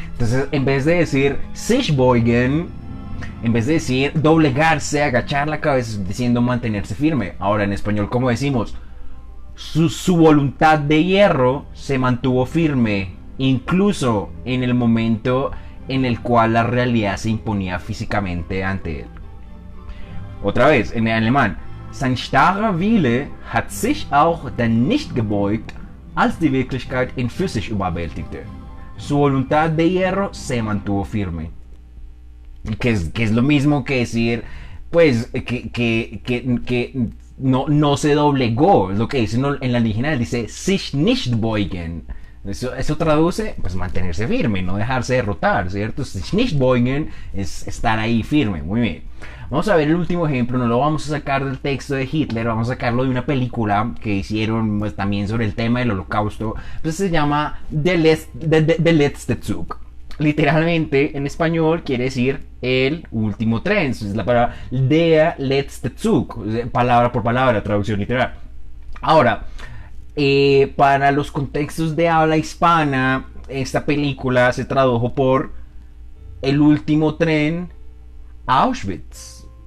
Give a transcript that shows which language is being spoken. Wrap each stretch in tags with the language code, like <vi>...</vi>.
<es>Entonces, en vez de decir sich beugen, en vez de decir doblegarse, agachar la cabeza, estoy diciendo mantenerse firme. Ahora, en español, ¿cómo decimos? Su voluntad de hierro se mantuvo firme, incluso en el momento en el cual la realidad se imponía físicamente ante él. Otra vez, en alemán:</es> <de>Sein starrer Wille hat sich auch dann nicht gebeugt, als die Wirklichkeit ihn physisch überwältigte.</de> <es>Su voluntad de hierro se mantuvo firme. Que es lo mismo que decir, pues, que no se doblegó. Es lo que dice en la original, dice</es> <de>sich nicht beugen.</de> <es>Eso traduce, pues, mantenerse firme, no dejarse derrotar, ¿cierto?</es> <de>Sich nicht beugen</de> <es>es estar ahí firme. Muy bien. Vamos a ver el último ejemplo. No lo vamos a sacar del texto de Hitler, vamos a sacarlo de una película que hicieron, pues, también sobre el tema del holocausto. Entonces se llama Der letzte Zug. Literalmente en español quiere decir el último tren. Es la palabra der letzte Zug, palabra por palabra, traducción literal. Ahora, Para los contextos de habla hispana, esta película se tradujo por El último tren a Auschwitz.</es>